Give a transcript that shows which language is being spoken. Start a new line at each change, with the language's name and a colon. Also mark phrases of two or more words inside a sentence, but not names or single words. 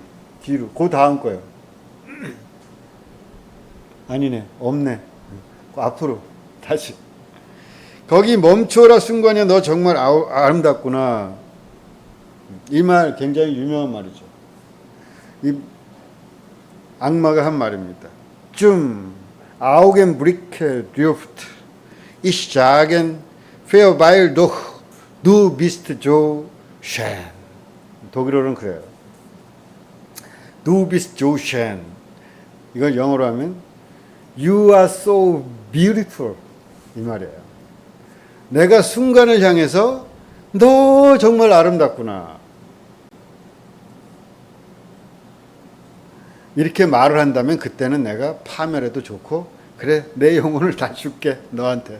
Korean: 그 다음 거요. 아니네. 없네. 앞으로. 다시. 거기 멈춰라 순간에 너 정말 아름답구나. 이 말 굉장히 유명한 말이죠. 이 악마가 한 말입니다.
German: 좀 Augenblicke dürft ich sagen, verweil doch, du bist so schön.
Korean: 독일어로는 그래요.
German: Du bist so schön.
Korean: 이걸 영어로 하면
English: You are so beautiful.
Korean: 이 말이에요. 내가 순간을 향해서 너 정말 아름답구나. 이렇게 말을 한다면 그때는 내가 파멸해도 좋고 그래 내 영혼을 다 줄게 너한테.